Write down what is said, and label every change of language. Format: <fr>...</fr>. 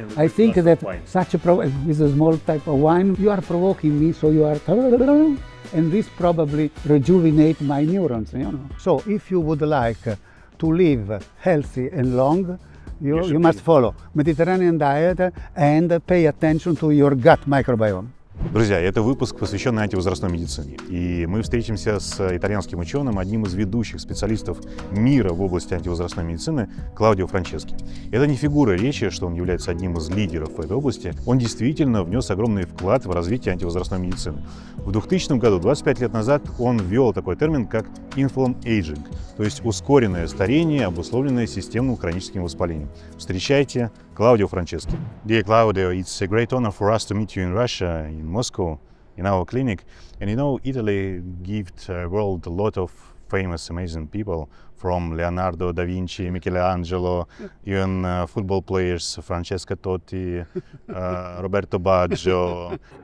<en>I think that with a small type of wine, you are provoking me, so you are, and this probably rejuvenate my neurons, you know. So if you would like to live healthy and long, you must follow Mediterranean diet and pay attention to your gut microbiome.</en> <ru>Друзья, это выпуск, посвященный антивозрастной медицине. И мы встретимся с итальянским ученым, одним из ведущих специалистов мира в области антивозрастной медицины, Клаудио Франчески. Это не фигура речи, что он является одним из лидеров в этой области. Он действительно внес огромный вклад в развитие антивозрастной медицины. В 2000 году, 25 лет назад, он ввел такой термин, как Inflammaging, то есть ускоренное старение, обусловленное системным хроническим воспалением. Встречайте</ru> <en>Claudio Franceschi. Dear Claudio, it's a great honor for us to meet you in Russia, in Moscow, in our clinic. And you know, Italy gives the world a lot of famous, amazing people, from Leonardo da Vinci, Michelangelo, even football players, Francesco Totti, Roberto Baggio.</en>